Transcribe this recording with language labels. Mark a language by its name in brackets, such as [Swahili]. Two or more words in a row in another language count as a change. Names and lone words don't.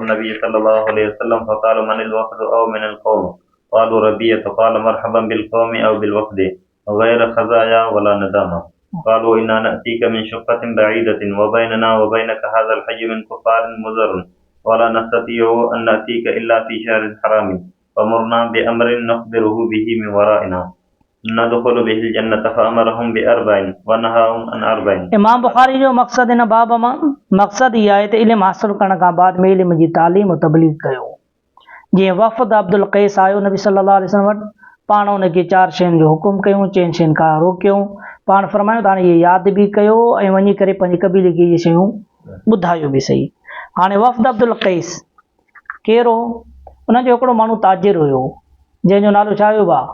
[Arabic] النبي صلى الله عليه وسلم فقال من الوفد أو من القوم قالوا ربية قال مرحبا بالقوم أو بالوفد غير خزايا ولا ندامة قالوا إنا نأتيك من شقة بعيدة وبيننا وبينك هذا الحي من كفار مضر ولا نستطيع أن نأتيك إلا في شهر حرام فمرنا بأمر نخبره به من ورائنا ندخل به الجنة فأمرهم بأربع ونهاهم عن أربع [Sindhi] इमाम बुखारी जो मक़सदु हिन बाब मां मक़सदु इहा आहे त इल्मु हासिलु करण खां बाद में इल्म जी तालीम तबलीग कयो जीअं वफ़द अब्दुल क़ैस आयो नबी [Arabic] صلى الله عليه وسلم [Sindhi] वटि पाण उनखे 4 शयुनि जो हुकुम कयूं 4 शयुनि खां रोकियूं पाण फरमायो त हाणे इहे यादि बि कयो ऐं वञी करे पंहिंजे क़बीले खे इहे शयूं ॿुधायो बि सही हाणे वफ़द अब्दुल क़ैस केरु हो उनजो हिकिड़ो माण्हू ताजिर हुयो जंहिंजो नालो छा हुयो